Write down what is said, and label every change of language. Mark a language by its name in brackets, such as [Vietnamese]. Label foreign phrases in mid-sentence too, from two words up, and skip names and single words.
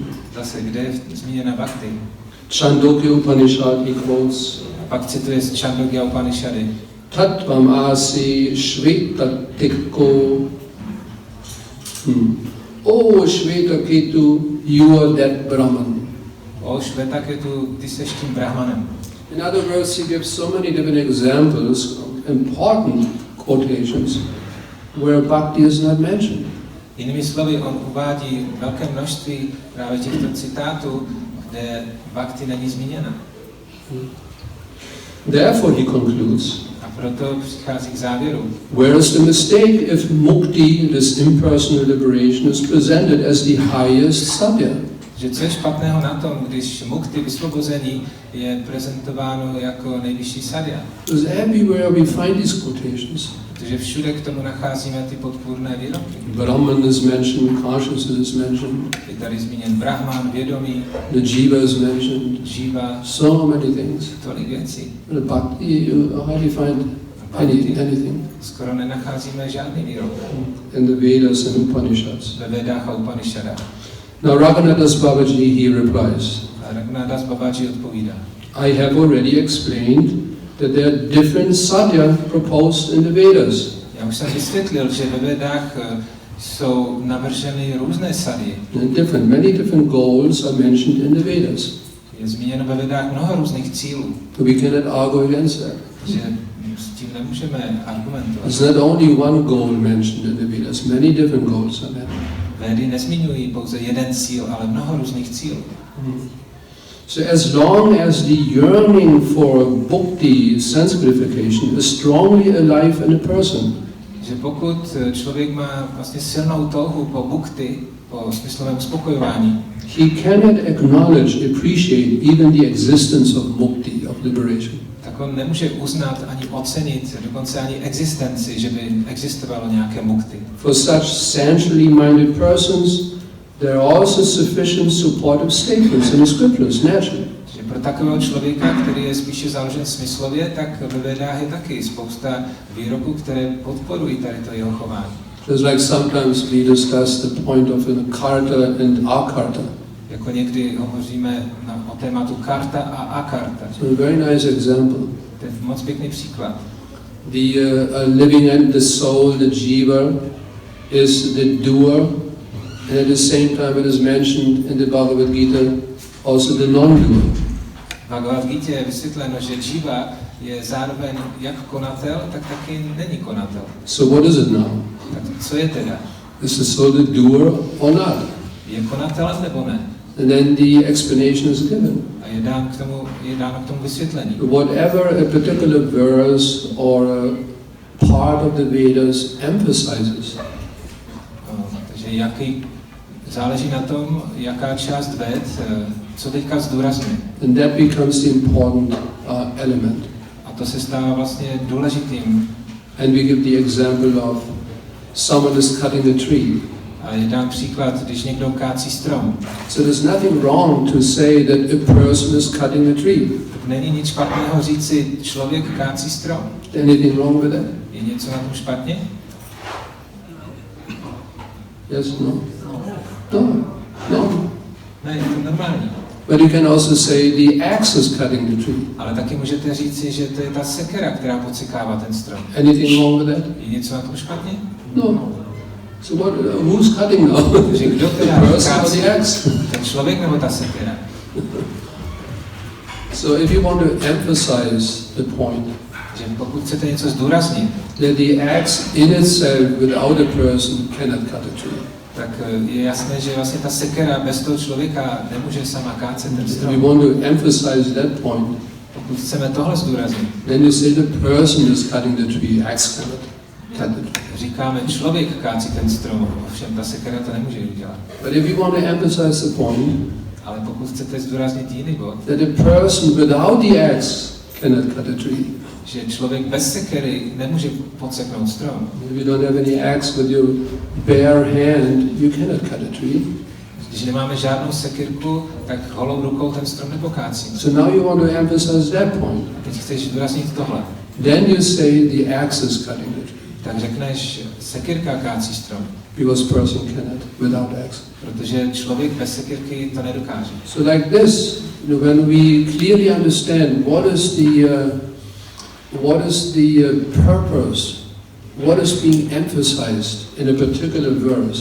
[Czech] Zase, kde je zmíněna Bhakti? [English] Chandogya Upanishad, he quotes. [Czech] A pak cituje z Chandogya Upanishady. [Sanskrit] Tattvam asi Shvetatikko. [English] Oh Shvetaketu, you are that Brahman. [Czech] O Shvetaketu, ty seš tím Brahmanem. [English] In other words, he gives so many different examples, important quotations, where Bhakti is not mentioned. [Czech] Jinými slovy, on uvádí velké množství právě těchto citátů, kde Bhakti není zmíněna. [English] Therefore he concludes, [Czech] a proto přichází k závěru. [English] Where is the mistake if mukti, this impersonal liberation, is presented as the highest sadhya? [Czech] Že co je špatného na tom, když mukti, vysvobození, je prezentováno jako nejvyšší sadhya? [English] Because everywhere we find these quotations. [Czech] Protože všude k tomu nacházíme ty podpůrné výroky. [English] Brahman is mentioned, consciousness is mentioned. [Czech] Je tady zmíněn Brahman, vědomí. [English] The Jiva is mentioned. [Czech] Jiva. [English] So many things. [Czech] Tolik věcí. [English] The Bhakti, you hardly find anything. [Czech] Skoro nenacházíme žádný výrok. [English] In the Vedas and Upanishads. [Czech] Ve Vedách a Upanishadách. [English] Now Raghunathas Babaji, he replies. [Czech] A Raghunathas Babaji odpovídá. [English] I have already explained that there are different sadhya proposed in the Vedas. [Czech] Já už jsem vysvětlil, že ve Vedách jsou navrženy různé sadhy. [English] Many different goals are mentioned in the Vedas. [Czech] Je zmíněno ve Vedách mnoho různých cílů. [English] So we cannot argue against that. [Czech] Že s tím nemůžeme argumentovat. [English] There's not only one goal mentioned in the Vedas, many different goals are mentioned. [Czech] Védy nezmiňují pouze jeden cíl, ale mnoho různých cílů. [English] So as long as the yearning for bhakti, sense gratification, is strongly alive in a person, [Czech] že pokud člověk má vlastně silnou touhu po bhakti, po smyslovém uspokojování, [English] he cannot acknowledge, appreciate even the existence of mukti, of liberation. [Czech] Tak on nemůže uznat ani ocenit, dokonce ani existenci, že by existovalo nějaké mukti. [English] For such sensually minded persons, there are also sufficient supportive statements in the scriptures, naturally. [Czech] Že pro takového člověka, který je spíše založen smyslově, tak ve Vedách je taky spousta výroků, které podporují tady to jeho chování. [English] Just like sometimes we discuss the point of karta and akarta. [Czech] Jako někdy hovoříme o tématu karta a akarta. [English] So a very nice example. [Czech] To je moc pěkný příklad. [English] The living and the soul, the jiva, is the doer, and at the same time it is mentioned in the Bhagavad Gita also the non-doer. [Czech] V Bhagavad Gita je vysvětleno, že jiva je zároveň jak konatel, tak taky není konatel. [English] So what is it now? [Czech] Tak co je teda? [English] Is the soul the doer or not? [Czech] Je konatel nebo ne? [English] And then the explanation is given. [Czech] A je dáno k tomu vysvětlení. [English] Whatever a particular verse or a part of the Vedas emphasizes. [Czech] Takže záleží na tom, jaká část Ved, co teďka zdůrazňuje. [English] And that becomes the important element. [Czech] A to se stává vlastně důležitým [English] And we give the example of someone is cutting a tree. [Czech] A dám příklad, když někdo kácí strom. [English] So there's nothing wrong to say that a person is cutting a tree. [Czech] Tak není nic špatného říci, člověk kácí strom. [English] Anything wrong with that? [Czech] Je něco na tom špatně? [English] Yes, no? No. [Czech] No. Ne, je to normální. [English] But you can also say the axe is cutting the tree. [Czech] Ale taky můžete říci, že to je ta sekera, která podsekává ten strom. [English] Anything wrong with that? [Czech] Je něco na tom špatně? [English] No. So who's cutting now? [Czech] Takže kdo teda kácí? Ten člověk nebo ta sekera? [English] So if you want to emphasize the point, [Czech] že pokud chcete něco zdůraznit, [English] that the axe in itself without a person cannot cut a tree. [Czech] Tak je jasné, že vlastně ta sekera bez toho člověka nemůže sama kácet ten strom. [English] If you want to emphasize that point, [Czech] pokud chceme tohle zdůraznit, [English] then you say the person is cutting the tree, axe cannot cut the tree. [Czech] Říkáme, člověk kácí ten strom, ovšem ta sekera to nemůže udělat. [English] But if you want to emphasize the point, [Czech] ale pokud chcete zdůraznit jiný bod, [English] that a person without the axe cannot cut a tree. [Czech] Že člověk bez sekery nemůže podseknout strom. [English] If you don't have any axe with your bare hand, you cannot cut a tree. [Czech] Když nemáme žádnou sekirku, tak holou rukou ten strom nepokácíme. [English] So now you want to emphasize that point. [Czech] A teď chceš zdůraznit tohle. [English] Then you say the axe is cutting the tree. [Czech] Tak řekneš, sekirka kácí strom. [English] Because person cannot without axe. [Czech] Protože člověk bez sekirky to nedokáže. [English] So like this, when we clearly understand what is the purpose, what is being emphasized in a particular verse.